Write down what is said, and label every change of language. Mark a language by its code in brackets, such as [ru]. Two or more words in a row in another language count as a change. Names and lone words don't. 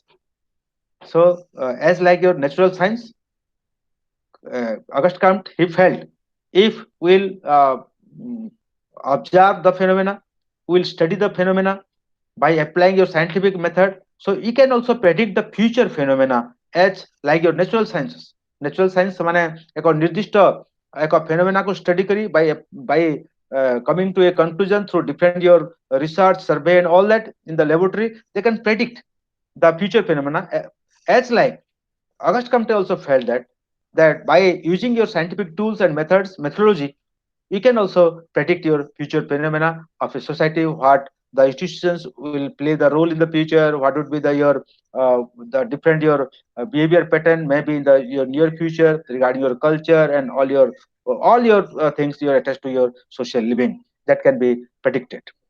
[en] So, as like your natural science, Auguste Comte, he felt if we'll observe the phenomena, we'll study the phenomena by applying your scientific method, so you can also predict the future phenomena as like your natural sciences। natural science [or] ମାନେ ଏକ ନିର୍ଦ୍ଦିଷ୍ଟ ଏକ [en] phenomena को study करी by coming to a conclusion through different your research, survey and all that in the laboratory, they can predict the future phenomena as like Auguste Comte also felt that by using your scientific tools and methodology, you can also predict your future phenomena of a society, what the institutions will play the role in the future, what would be the different your behavior pattern maybe in the your near future regarding your culture and all your things you are attached to your social living that can be predicted।